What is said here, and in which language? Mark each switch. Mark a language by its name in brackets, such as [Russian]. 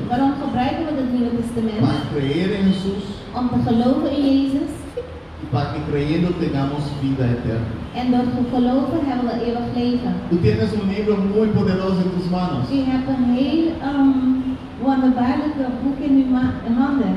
[Dutch] Waarom gebruiken we het Nieuwe Testament? [Spanish] Para creer en Jesús. [Dutch] Om te geloven in Jezus. [Spanish] Para que creyendo tengamos vida eterna. [Dutch] En door te geloven hebben we eeuwig leven. [Spanish] Tú tienes un libro muy poderoso en tus manos. [Dutch] Je hebt een heel wonderbaarlijk boek in je handen.